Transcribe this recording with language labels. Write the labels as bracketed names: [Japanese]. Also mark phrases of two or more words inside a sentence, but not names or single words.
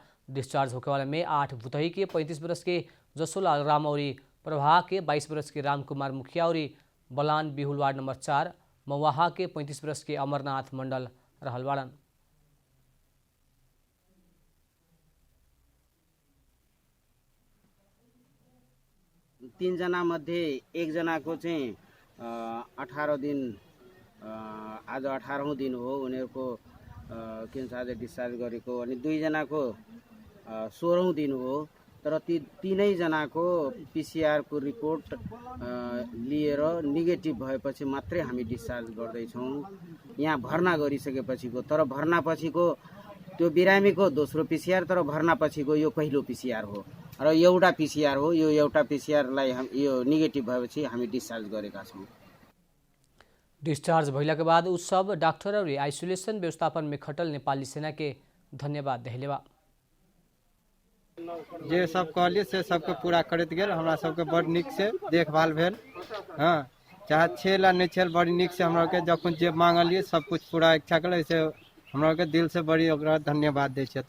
[Bhojpuri] डिस्चार्ज होके वाला में 8 भुतही के 35 वर्ष के जसोलाल राम और प्रभा के 22 वर्ष के रामकुमार मुखिया और बलान बिहुल वार्ड नंबर 4 मवाहा के 35 वर्ष के अमरनाथ मंडल रहल बाड़न। [Nepali] तीन जना मध्ये 1 जनाको चाहिँ 18 दिन आज 18औं दिन हो उनीहरूको के भन्छ आज डिस्चार्ज गरेको, अनि 2 जनाको 16औं दिन हो। तर ती तीनै जनाको पीसीआर को रिपोर्ट लिएर नेगेटिभ भएपछि मात्रै हामी डिस्चार्ज गर्दैछौँ। यहाँ भर्ना गरिसकेपछिको, तर भर्ना पछिको त्यो बिरामीको दोस्रो पीसीआर, तर भर्ना पछिको यो पहिलो पीसीआर हो र एउटा पीसीआर हो। यो एउटा पीसीआरलाई यो नेगेटिभ भएपछि हामी डिस्चार्ज गरेका छौँ। [Bhojpuri] डिस्चार्ज भइला के बाद उस सब डाक्टर और आइसोलेशन व्यवस्थापन में खटल नेपाली सेना के धन्यवाद देहले बा। [Maithili] जे सब कहलिए से सबके पूरा करैत गेल, हमरा सबके बड़ नीक से देखभाल भेल। हाँ, चाहे छेल आ नहीं छेल बड़ी नीक से हमरा के जखन जे मांगलिए सब कुछ पूरा इच्छा कल, से हमरा के दिल से बड़ी ओकरा धन्यवाद दै छियै।